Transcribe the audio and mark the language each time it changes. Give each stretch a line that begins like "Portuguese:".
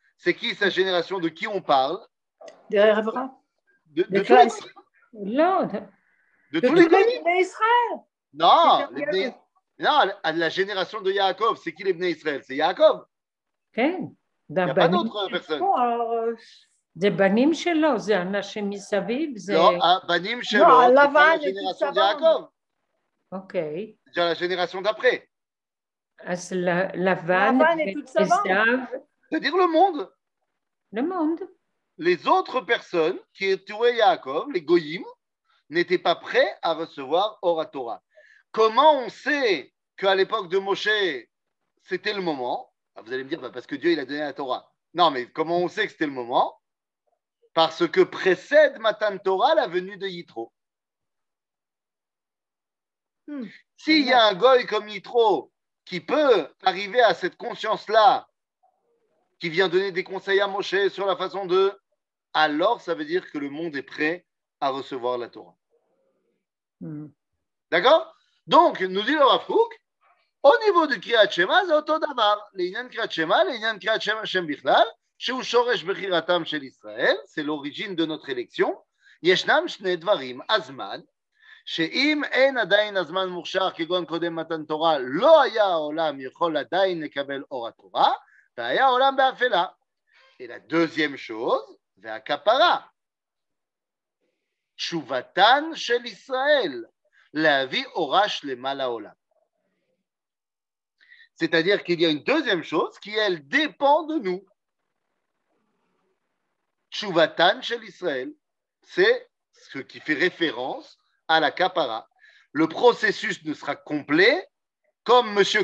French: C'est qui sa génération? De qui on parle? Des rêverains. De Des tous les classes. L'autre. de De tous les tous les pays. Bnei Israël. Non, C'est Yaakov. non, la génération de Yaakov, c'est qui les Bnei Israël? C'est Yaakov.
Hebrew: כן.
French: Il n'y a pas d'autres personnes. Bon, alors,
Hebrew: זה בנים שלו, זה אנשים מסביב, זה...
French: Non, Banim Shelo, Non, c'est pas Lavan et toute génération sa de Yaakov.
Hebrew: אוקיי.
French: C'est déjà la génération d'après.
Hebrew: אז לבן
French: Lavan et toute sa bande.
Hebrew: ועשיו,
French: C'est-à-dire le monde. le monde. Les autres personnes qui entouraient Yaakov, les Goyim, n'étaient pas prêts à recevoir Or Torah. Comment on sait qu'à l'époque de Moshe, c'était le moment? Vous allez me dire, parce que Dieu il a donné la Torah. Non, mais comment on sait que c'était le moment? Parce que précède Matan Torah la venue de Yitro. S'il y a un goy comme Yitro qui peut arriver à cette conscience-là, qui vient donner des conseils à Moshe sur la façon de, alors ça veut dire que le monde est prêt à recevoir la Torah. D'accord? Donc, nous dit le Rav Kook, au niveau du Kriyat Shema, c'est auto davar.
Hebrew: L'Inyan Kriyat Shema, l'Inyan Kriyat Shema Shem Bichlal, שהוא שורש בחירתם של ישראל,
French: c'est l'origine de notre élection,
Hebrew: ישנם שני דברים, הזמן, שאם אין עדיין הזמן מוכשר כגון קודם מתן תורה, לא היה העולם יכול עדיין לקבל אור התורה, והיה העולם באפלה.
French: Et la deuxième chose,
Hebrew: והכפרה, תשובתן של ישראל, להביא אורה שלמה לעולם.
French: C'est-à-dire qu'il y a une deuxième chose qui, elle, dépend de nous. Tshuvatan shel Israël, c'est ce qui fait référence à la kapara. Le processus ne sera complet comme M.